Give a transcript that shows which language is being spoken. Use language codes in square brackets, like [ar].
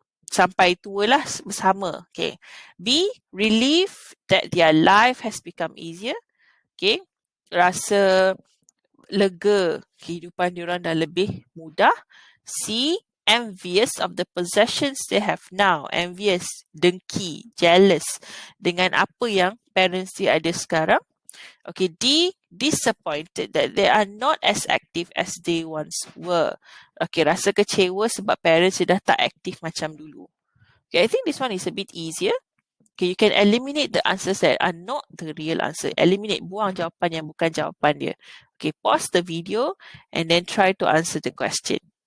[ms] Sampai tualah bersama. Okay. [en] B, relief that their life has become easier. Okay. [ms] Rasa lega kehidupan diorang dah lebih mudah. [en] C, envious of the possessions they have now. [ms] Envious, dengki, jealous dengan apa yang parents dia ada sekarang. Okay. D, [en] disappointed that they are not as active as they once were. [ms] Okay, rasa kecewa sebab parents dia dah tak aktif macam dulu. [en] Okay, I think this one is a bit easier. Okay, you can eliminate the answers that are not the real answer. [ms] Eliminate, buang jawapan yang bukan jawapan dia. Okay, [en] pause the video and then try to answer the question.